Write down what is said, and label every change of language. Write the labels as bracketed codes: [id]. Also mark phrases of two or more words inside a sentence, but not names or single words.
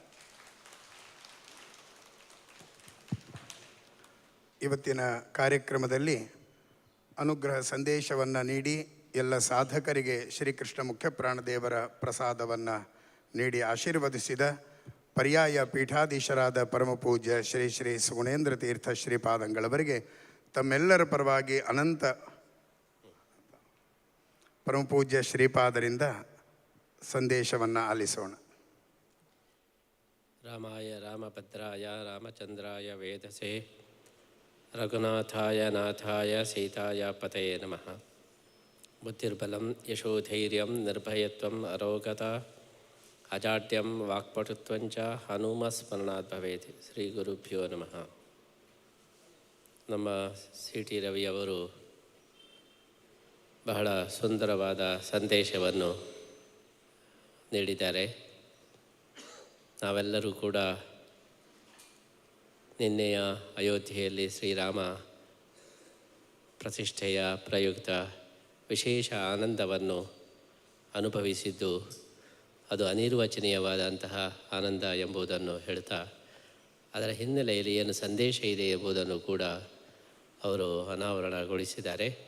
[kn] ಇವತ್ತಿನ ಕಾರ್ಯಕ್ರಮದಲ್ಲಿ ಅನುಗ್ರಹ ಸಂದೇಶವನ್ನು ನೀಡಿ ಎಲ್ಲ ಸಾಧಕರಿಗೆ ಶ್ರೀಕೃಷ್ಣ ಮುಖ್ಯಪ್ರಾಣದೇವರ ಪ್ರಸಾದವನ್ನು ನೀಡಿ ಆಶೀರ್ವದಿಸಿದ ಪರ್ಯಾಯ ಪೀಠಾಧೀಶರಾದ ಪರಮಪೂಜ್ಯ ಶ್ರೀ ಶ್ರೀ ಸುಗುಣೇಂದ್ರ ತೀರ್ಥ ಶ್ರೀಪಾದಂಗಳವರಿಗೆ ತಮ್ಮೆಲ್ಲರ ಪರವಾಗಿ ಅನಂತ ಪರಮಪೂಜ್ಯ ಶ್ರೀಪಾದರಿಂದ ಸಂದೇಶವನ್ನು ಆಲಿಸೋಣ. [sa] ರಾಮಾಯ ರಾಮಭದ್ರಾಯ ರಾಮಚಂದ್ರಾಯ ವೇದಸೆ ರಘುನಾಥಾಯ ನಾಥಾಯ ಸೀತಾಯ ಪತಯೇ ನಮಃ. ಬುದ್ಧಿರ್ಬಲಂ ಯಶೋಧೈರ್ಯಂ ನಿರ್ಭಯತ್ವಂ ಅರೋಗತ ಅಜಾಡ್ಯಂ ವಾಕ್ಪಟುತ್ವಂಚ ಹನುಮಸ್ಮರಣಾತ್ ಭವೇತ್. ಶ್ರೀ ಗುರುಭ್ಯೋ ನಮಃ. [kn] ನಮ್ಮ ಸಿ ಟಿ ರವಿಯವರು ಬಹಳ ಸುಂದರವಾದ ಸಂದೇಶವನ್ನು ನೀಡಿದ್ದಾರೆ. ನಾವೆಲ್ಲರೂ ಕೂಡ ನಿನ್ನೆಯ ಅಯೋಧ್ಯೆಯಲ್ಲಿ ಶ್ರೀರಾಮ ಪ್ರತಿಷ್ಠೆಯ ಪ್ರಯುಕ್ತ ವಿಶೇಷ ಆನಂದವನ್ನು ಅನುಭವಿಸಿದ್ದು ಅದು ಅನಿರ್ವಚನೀಯವಾದಂತಹ ಆನಂದ ಎಂಬುದನ್ನು ಹೇಳ್ತಾ, ಅದರ ಹಿನ್ನೆಲೆಯಲ್ಲಿ ಏನು ಸಂದೇಶ ಇದೆ ಎಂಬುದನ್ನು ಕೂಡ ಅವರು ಅನಾವರಣಗೊಳಿಸಿದ್ದಾರೆ.